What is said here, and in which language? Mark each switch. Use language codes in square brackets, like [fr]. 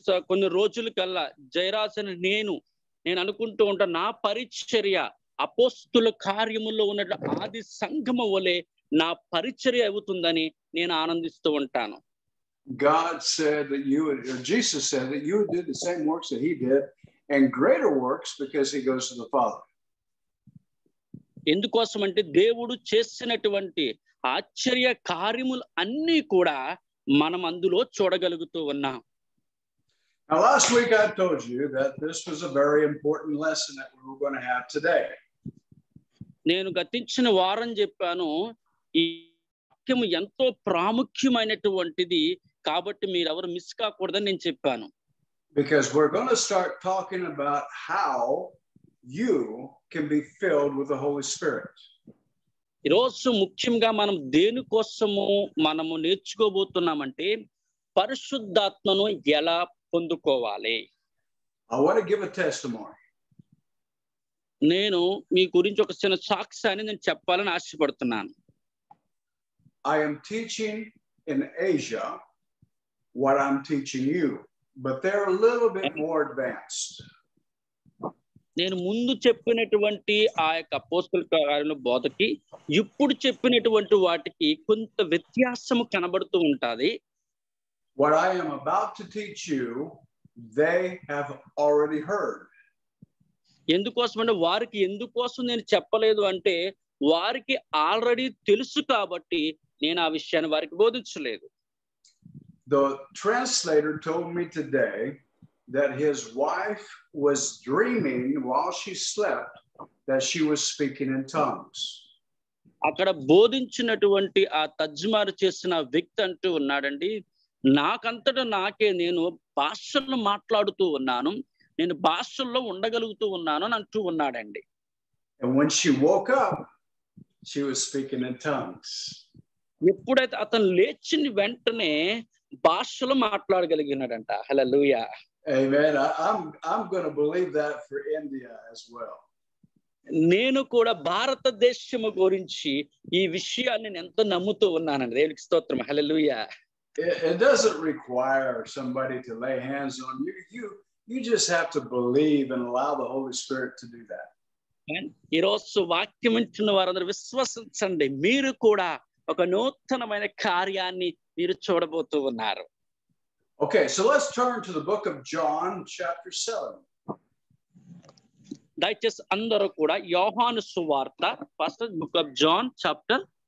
[te] కొన్ని రోజుల కల్లా జయరాజన్ నేను అనుకుంటూ ఉంటాను, నా పరిచర్య అపోస్తుల కార్యములో ఉన్న ఆది సంఘము వలె నా పరిచర్య అవుతుందని నేను ఆనందిస్తూ ఉంటాను. [en] God said that Jesus said that you did the same works that he did and greater works because he goes to the Father. [te] ఎందుకోసం అంటే దేవుడు చేసినటువంటి ఆశ్చర్య కార్యములు అన్నీ కూడా మనం అందులో చూడగలుగుతూ ఉన్నాం. [en] Now last week I told you that this was a very important lesson that we were going to have today. [te] నేను గతించిన వారం చెప్పాను, ఈ వాక్యము ఎంతో ప్రాముఖ్యమైనటువంటిది కాబట్టి మీరెవరు మిస్ కాకూడదని నేను చెప్పాను. [en] Because we're going to start talking about how you can be filled with the Holy Spirit. [te] ఈరోజు ముఖ్యంగా మనం దేనికోసము మనము నేర్చుకోబోతున్నామంటే పరిశుద్ధాత్మను ఎలా పొందుకోవాలి. [en] I want to give a testimony. [te] నేను మీ గురించి ఒక చిన్న సాక్ష్యాన్ని నేను చెప్పాలని ఆశపడుతున్నాను. [en] I am teaching in Asia what I'm teaching you, but they're a little bit more advanced. [te] నేను ముందు చెప్పినటువంటి ఆ యొక్క అపోస్తల కార్యాల బోధకి ఇప్పుడు చెప్పినటువంటి వాటికి కొంత వ్యత్యాసము కనబడుతూ ఉంటుంది. [en] What I am about to teach you, they have already heard. [te] ఎందుకోసం అంటే వారికి ఎందుకోసం నేను చెప్పలేదు అంటే వారికి ఆల్రెడీ తెలుసు కాబట్టి నేను ఆ విషయాన్ని వారికి బోధించలేదు. [en] The translator told me today that his wife was dreaming while she slept that she was speaking in tongues. [te] అక్కడ బోధించినటువంటి ఆ తర్జుమారు చేసిన వ్యక్తి అంటూ ఉన్నాడండి, నాకంతటా నాకే నేను భాషలను మాట్లాడుతూ ఉన్నాను, నేను భాషల్లో ఉండగలుగుతూ ఉన్నాను అని అంటూ ఉన్నాడండి. [en] And when she woke up, she was speaking in tongues. [te] ఎప్పుడైతే అతను లేచిన వెంటనే భాషలో మాట్లాడగలిగినాడంట. హల్లెలూయా. [en] Amen. I'm going to believe that for India as well. [te] నేను కూడా భారతదేశము గురించి ఈ విషయాన్ని నేను ఎంతో నమ్ముతూ ఉన్నానండి. దేవునికి స్తోత్రం. హల్లెలూయా. [en] It doesn't require somebody to lay hands on you. You just have to believe and allow the Holy Spirit to do that. [te] ఈరోజు వాక్యం వింటున్న వారందరూ విశ్వసించండి. మీరు కూడా ఒక నూతనమైన కార్యాన్ని మీరు చూడబోతూ ఉన్నారు. [en] Okay, so let's turn to the book of John, chapter 7. [te] దయచేసి అందరూ కూడా యోహాను సువార్త, [en] first book of John chapter